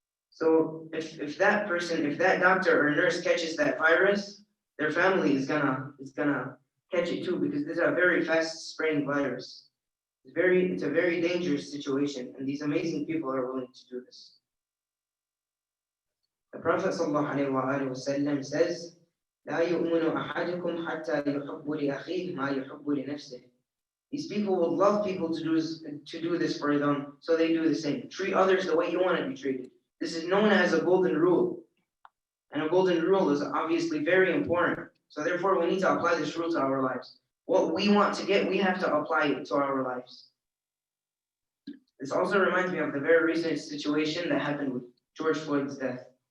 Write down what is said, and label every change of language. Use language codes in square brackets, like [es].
[en] So if that doctor or nurse catches that virus, their family is gonna catch it too, because this is a very fast spreading virus. It's a very dangerous situation, and these amazing people are willing to do this. The Prophet ﷺ says, [ar] لا يؤمن أحدكم حتى يحب لأخيه ما يحب لنفسه. [en] These people would love people to do this for them, so they do the same. Treat others the way you want to be treated. This is known as a golden rule. And a golden rule is obviously very important. So therefore, we need to apply this rule to our lives. What we want to get, we have to apply it to our lives. This also reminds me of the very recent situation that happened with George Floyd's death.